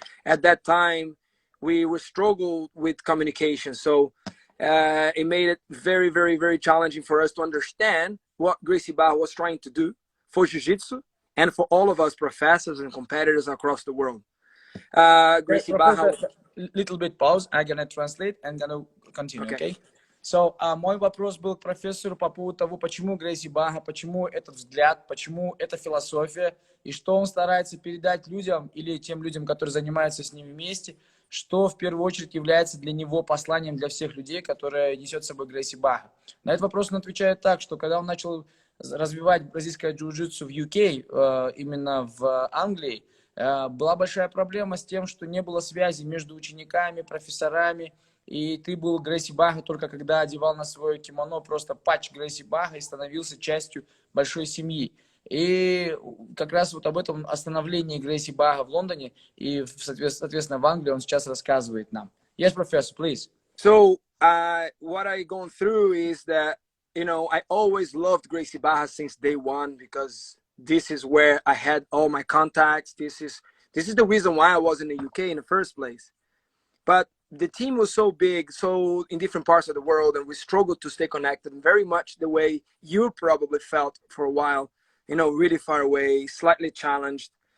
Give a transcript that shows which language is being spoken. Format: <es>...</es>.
<en>At that time, we struggled with communication. So it made it very, very, very challenging for us to understand what Gracie Barra was trying to do for Jiu-Jitsu and for all of us professors and competitors across the world. Gracie Barra. little bit pause. I'm gonna translate and gonna continue, okay?</en> <ru>So, мой вопрос был к профессору по поводу того, почему Грейси Барра, почему этот взгляд, почему эта философия, и что он старается передать людям или тем людям, которые занимаются с ним вместе, что в первую очередь является для него посланием для всех людей, которое несет с собой Грейси Барра. На этот вопрос он отвечает так, что когда он начал развивать бразильское джиу-джитсу в UK, именно в Англии, была большая проблема с тем, что не было связи между учениками, профессорами, и ты был Грейси Барра только когда одевал на свое кимоно просто патч Грейси Барра и становился частью большой семьи. И как раз вот об этом остановлении Грейси Барра в Лондоне и, соответственно, в Англии он сейчас рассказывает нам.</ru> <en>Yes, professor, please. So, what I gone through is that, you know, I always loved Gracie Barra since day one because this is where I had all my contacts. This is the reason why I was in the UK in the first place. But the team was so big, so in different parts of the world, and we struggled to stay connected, very much the way you probably felt for a while, you know, really far away, slightly challenged.</en>